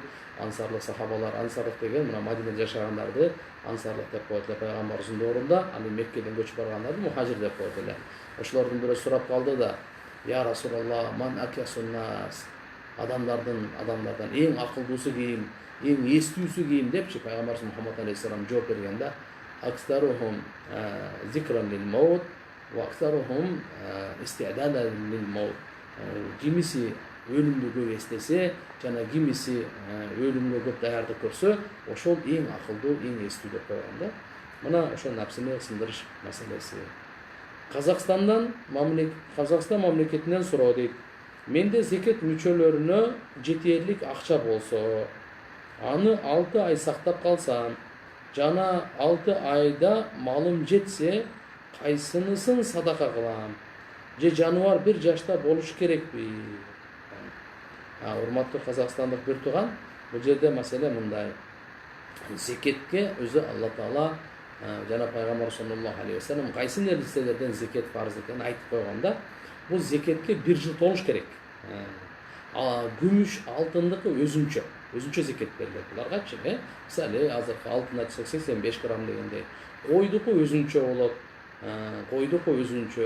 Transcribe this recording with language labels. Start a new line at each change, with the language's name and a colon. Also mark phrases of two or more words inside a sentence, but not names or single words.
Kyrgyz: Ансарлы сахабалар, ансарлык деген мына Мадинада жашагандарды ансарлык деп коет эле пайгамбарыбыздын доорунда, ал Меккеден көчүп баргандарды мухажир деп коет эле. Ошолордун бирөө сурап калды да:
Arabic: "يا رسول الله، من أكيس الناس?"
Kyrgyz: Адамдардан эң акылдуусу ким, эң эстүүсү ким депчи пайгамбарыбыз Мухаммад алейхиссалам жооп бергенде:
Arabic: "أكثرهم ذكرا للموت وأكثرهم استعدادا للموت."
Kyrgyz: Кимиси өлүмдү көп эстесе, жана кимиси өлүмгө көп даярдык көрсө, ошол эң акылдуу, эң эстүү деп койгон да. Мына ошол напсини сындырыш маселеси. Қазақстан мамлекетинен суроо дейт. Менде зекет мүчөлөрүнө жетерлик акча болсо, аны 6 ай сактап калсам, жана 6 айда малым жетсе, кайсынысын садака кылам? Же жаныбар 1 жашта болуш керекпи? Урматтуу казакстандык бир тууган, бул жерде маселе мындай. Зекетке өзү Алла Таала жана пайгамбар
Arabic: صلى الله عليه وسلم
Kyrgyz: кайсы нерселерден зекет фарз экенин айтып койгонда, бул зекетке 1 жыл толуш керек. Күмүш, алтындыкы өзүнчө зекет берилет буларгачы, мисалы азыркы алтын айтсак 85 грамм дегендей, койдуку өзүнчө болот, койдуку өзүнчө.